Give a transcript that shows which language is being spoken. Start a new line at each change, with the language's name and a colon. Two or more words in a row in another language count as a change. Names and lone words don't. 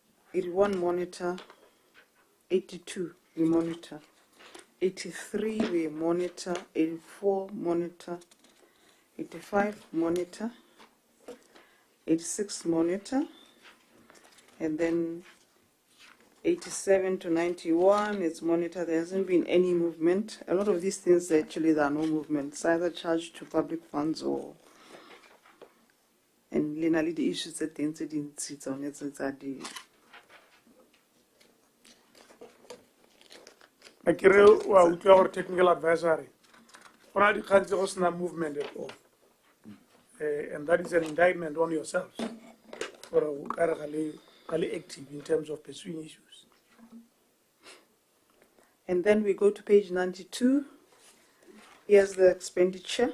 English: 81 monitor, 82 we monitor, 83 we monitor, 84 monitor, 85 monitor, 86 monitor, and then 87 to 91 is monitor. There hasn't been any movement. A lot of these things actually there are no movement. It's either charged to public funds or and literally the issues that the incident sits on it are the
Tswana: Akere wa utlwa gore
English: technical advisory.
Tswana: Ona di kgantse go sena
English: movement at all. And that is an indictment on yourselves. For a active in terms of pursuing issues. And then we go to page 92. Here's the expenditure.